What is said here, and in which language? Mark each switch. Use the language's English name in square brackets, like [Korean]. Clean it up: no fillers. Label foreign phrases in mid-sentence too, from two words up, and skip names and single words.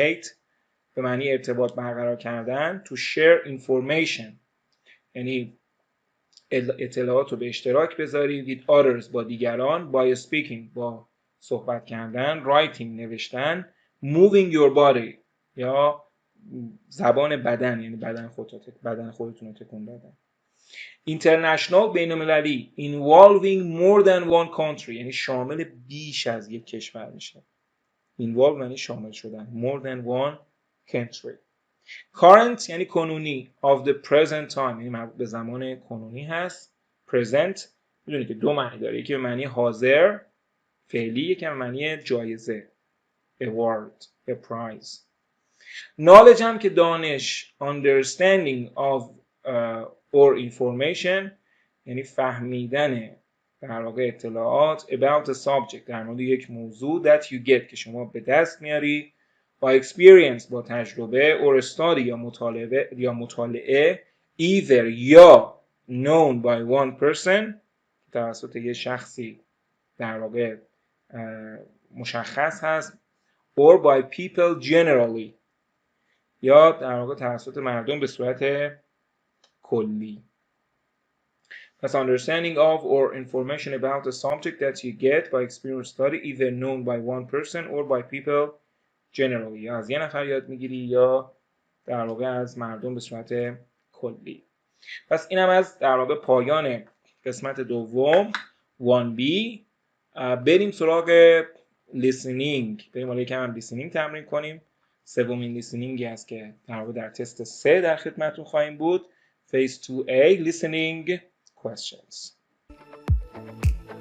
[Persian] communicate به معنی ارتباط برقرار کردن. [English] to share information [Persian] یعنی اطلاعات رو به اشتراک بذاری. [English] with others [Persian] با دیگران. [English] by speaking [Persian] با صحبت کردن. writing نوشتن. [English] moving your body [Persian] یا زبان بدن یعنی بدن خودتون رو تکون دادن. international بین‌المللی [English] involving more than one country [Persian] یعنی شامل بیش از یک کشور میشه. involve یعنی شامل شدن. [English] more than one country. [Persian] current یعنی کنونی. [English] of the present time [Persian] یعنی مربوط به زمان کنونی هست. present میدونید که دو معنی داره، یکی به معنی حاضر فعلی، یکی به معنی جایزه [English] award a prize. [Persian] knowledge هم که دانش [English] understanding of or information [Persian] یعنی فهمیدن در واقع اطلاعات [English] about a [Persian] subject در مورد یک موضوع [English] that you get [Persian] که شما به دست میاری [English] by experience [Persian] با تجربه [English] or study [Persian] یا مطالعه either یا [English] known by one person [Persian] توسط یک شخصی در واقع مشخص هست [English] or by people generally [Persian] یا در واقع توسط مردم به صورت کلی. [English] پس understanding of or information about a subject that you get by experience study either known by one person or by people generally [Persian] یا از یه نفر یاد میگیری یا در واقع از مردم به صورت کلی. پس اینم از در واقع پایان قسمت دوم 1B. بریم سراغ listening. بریم حالا یکم هم listening تمرین کنیم. سومین لیسنینگی است که در واقع در تست 3 در خدمتتون خواهیم بود. [English] Phase 2A listening questions.